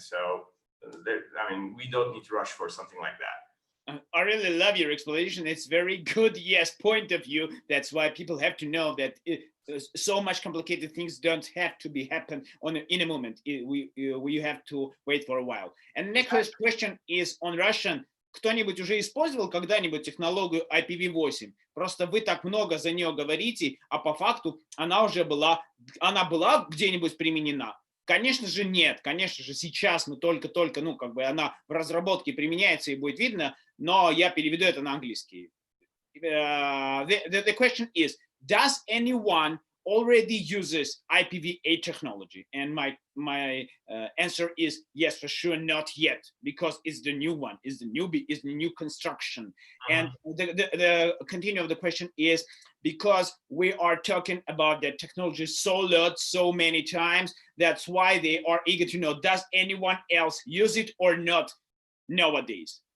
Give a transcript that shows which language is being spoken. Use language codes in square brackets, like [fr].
[en] So I mean, we don't need to rush for something like that. I really love your explanation. It's very good, yes, point of view. That's why people have to know that so much complicated things don't have to happen in a moment. We have to wait for a while. And next question is on Russian. [ru] Кто-нибудь уже использовал когда-нибудь технологию IPv8? Просто вы так много за нее говорите, а по факту она была где-нибудь применена? Конечно же нет, конечно же сейчас мы только-только, она в разработке применяется и будет видно, но я переведу это на английский. [en] The question is, does anyone already uses IPv8 technology? And my answer is yes, for sure, not yet, because it's the new one, it's the newbie, it's the new construction. And the continue of the question is, because we are talking about the technology so lot, so many times, that's why they are eager to know, does anyone else use it or not nowadays?